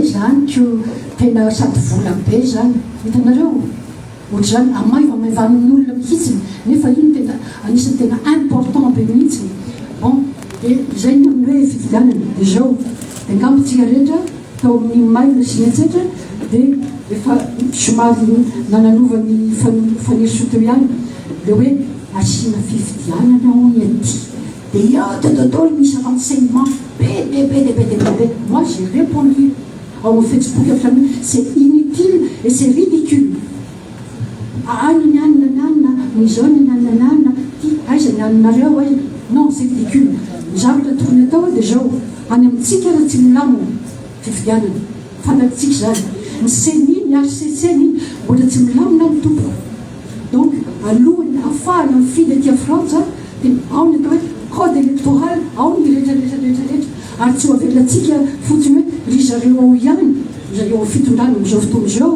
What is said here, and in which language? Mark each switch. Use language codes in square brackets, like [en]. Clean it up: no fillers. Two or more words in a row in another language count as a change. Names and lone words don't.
[mg] zany ko tena sady vola be zany hitanareo ohatra zany amaivamaivan'ny olona mihitsiny nefa iny tena anisany tena important be mihitsiny bon dia zay ny amin'ny hoe fifidianana dia zao dia angambontsika rehetra tao amin'ny maila sy ny etsetra dia efa somary nananovan'ny faneso teo ihany le hoe asina fifidianana hoy aty dia dodolo misy renseignement be. [fr] Moi j'ai répondu au Facebook, c'est inutile et c'est ridicule. Non, c'est ridicule. J'avais tourné [mg] tao déjà any amintsika raha tsy milamo fifidianana fanatsika zany niseny RCC-ny mbola tsy milamina ny tompoko donc alohany afahana mifidy aty a Frantsa dia ao ny atao hoe [fr] code électoral [mg] ao ny rehetrarehetra ary tsy ho avelatsika fotsiny hoe ry zareo ao ihany zareo fitondrana am'izao fotoana zao